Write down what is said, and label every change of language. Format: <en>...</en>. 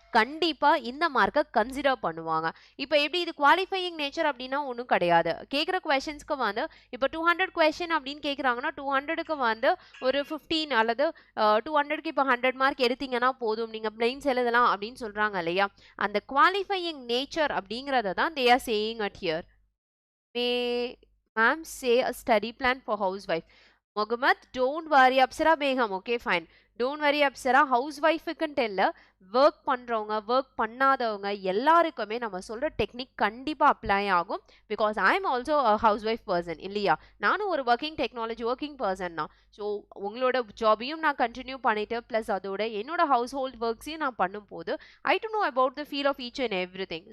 <ta>கண்டிப்பாக இந்த மார்க்கை கன்சிடர் பண்ணுவாங்க. இப்போ எப்படி இது குவாலிஃபையிங் நேச்சர் அப்படின்னா ஒன்றும் கிடையாது. கேட்குற கொஷின்ஸ்க்கு வந்து இப்போ 200 கொஷின் அப்படின்னு கேட்குறாங்கன்னா 200க்கு வந்து ஒரு 15 அல்லது 200க்கு இப்போ 100 மார்க் எடுத்தீங்கன்னா போதும், நீங்கள் மெயின்ஸ் எழுதலாம் அப்படின்னு சொல்கிறாங்க இல்லையா? அந்த குவாலிஃபையிங் நேச்சர் அப்படிங்கிறத தான்</ta> <en>they are saying at here. May ma'am say a study plan for housewife? Mohammed, don't worry. Apsara Begum, okay, fine. Don't worry, Apsara.</en> <ta>ஹவுஸ்வைஃபுக்குன்ட்டு இல்லை, ஒர்க் பண்ணுறவங்க ஒர்க் பண்ணாதவங்க எல்லாருக்குமே நம்ம சொல்கிற டெக்னிக் கண்டிப்பாக அப்ளை ஆகும்.</ta> <en>Because I am also a housewife person இல்லையா?</en> <ta>நானும் ஒரு ஒர்க்கிங் பர்சன் தான். ஸோ உங்களோட ஜாபையும் நான் கண்டினியூ பண்ணிட்டு ப்ளஸ் அதோட என்னோட ஹவுஸ் ஹோல்ட் ஒர்க்ஸையும் நான் பண்ணும்போது</ta> <en>I do know about the feel of each and every thing.</en>